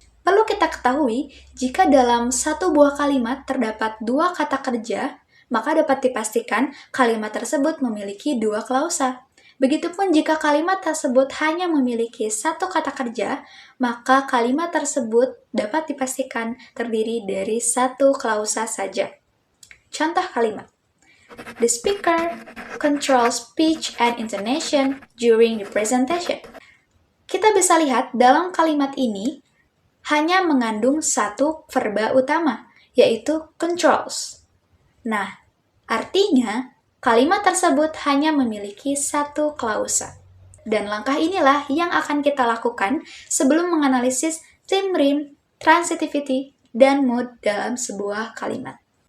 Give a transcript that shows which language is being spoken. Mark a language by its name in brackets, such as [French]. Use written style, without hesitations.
[Indonesian] Perlu kita ketahui, jika dalam satu buah kalimat terdapat dua kata kerja, maka dapat dipastikan kalimat tersebut memiliki dua klausa. Begitupun jika kalimat tersebut hanya memiliki satu kata kerja, maka kalimat tersebut dapat dipastikan terdiri dari satu klausa saja. Contoh kalimat. [English] The speaker controls speech and intonation during the presentation. [Indonesian] Kita bisa lihat dalam kalimat ini, hanya mengandung satu verba utama, yaitu controls. Nah, artinya kalimat tersebut hanya memiliki satu klausa. Dan langkah inilah yang akan kita lakukan sebelum menganalisis theme rhyme, transitivity, dan mood dalam sebuah kalimat.